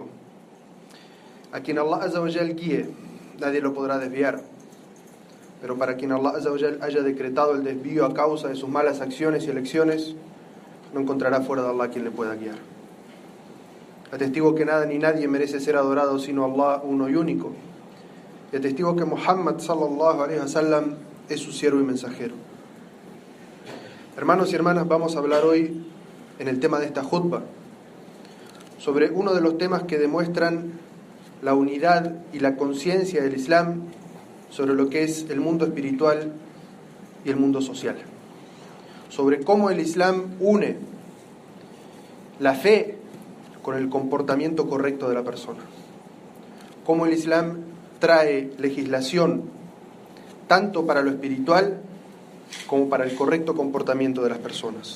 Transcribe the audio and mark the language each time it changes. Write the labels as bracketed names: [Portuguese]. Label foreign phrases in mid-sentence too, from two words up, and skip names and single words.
[Spanish] A quien [Arabic] الله عز وجل [Spanish] guíe, nadie lo podrá desviar. Pero para quien [Arabic] الله عز وجل [Spanish] haya decretado el desvío a causa de sus malas acciones y elecciones, no encontrará fuera de Allah quien le pueda guiar. Atestigo que nada ni nadie merece ser adorado sino Allah uno y único. Y atestigo que Muhammad [Arabic] صلى الله عليه وسلم [Spanish] es su siervo y mensajero. Hermanos y hermanas, vamos a hablar hoy en el tema de esta khutbah sobre uno de los temas que demuestran la unidad y la conciencia del Islam sobre lo que es el mundo espiritual y el mundo social, sobre cómo el Islam une la fe con el comportamiento correcto de la persona, cómo el Islam trae legislación tanto para lo espiritual como para el correcto comportamiento de las personas.